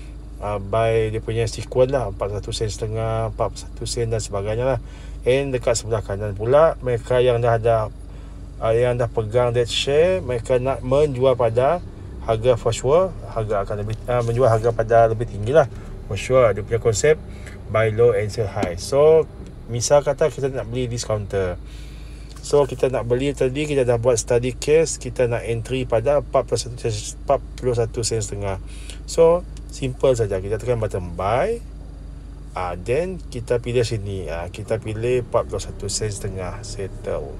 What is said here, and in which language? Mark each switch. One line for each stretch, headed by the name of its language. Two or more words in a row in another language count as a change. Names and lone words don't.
Malay: Buy dia punya sequence lah, 41 sen setengah, 41 sen dan sebagainya lah. And dekat sebelah kanan pula, mereka yang dah ada yang dah pegang
English: that share,
Malay: mereka nak menjual pada harga
English: for sure,
Malay: harga akan lebih menjual harga pada lebih tinggi lah
English: for sure.
Malay: Dia punya konsep
English: buy low and sell high.
Malay: So misal kata kita nak beli discounter, so kita nak beli tadi, kita dah buat
English: study case,
Malay: kita nak entry pada 41 sen setengah. So simple saja, kita tekan
English: button buy,
Malay: then kita pilih sini, kita pilih 41 sen setengah, settle.